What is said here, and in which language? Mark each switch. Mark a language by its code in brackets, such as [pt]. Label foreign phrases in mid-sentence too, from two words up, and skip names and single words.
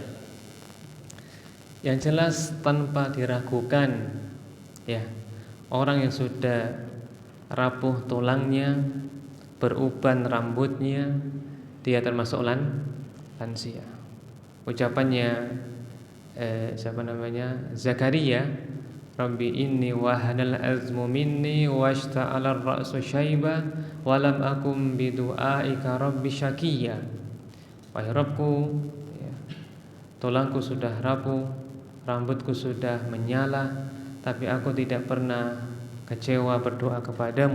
[id] Yang jelas tanpa diragukan, ya, orang yang sudah rapuh tulangnya, beruban rambutnya, dia termasuk lansia. Ucapannya Zakaria, [ar] رب إني وهن العظم مني واشتعل الرأس شيبا ولم أكن بدعائك رب شقيا. [id] Wahai Rabbku, ya, tulangku sudah rapuh, rambutku sudah menyala, tapi aku tidak pernah kecewa berdoa kepadamu.